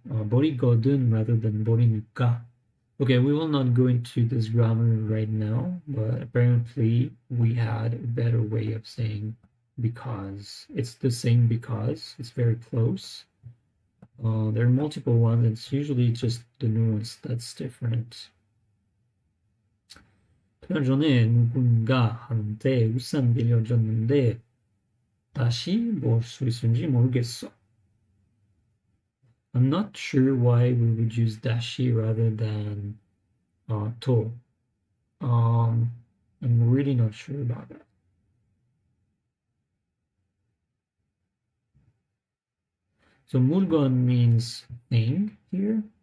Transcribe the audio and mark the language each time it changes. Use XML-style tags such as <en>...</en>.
<en>버리거든 rather than 버리니까. Okay, we will not go into this grammar right now, but apparently we had a better way of saying because. It's the same because. It's very close. There are multiple ones. It's usually just the nuance that's different.</en> <ko>2달 전에 누군가한테 우산 빌려줬는데 다시 볼 수 있을지 모르겠어.</ko> <en>I'm not sure why we would use dashi rather than to. I'm really not sure about that. So 물건 means thing here.</en>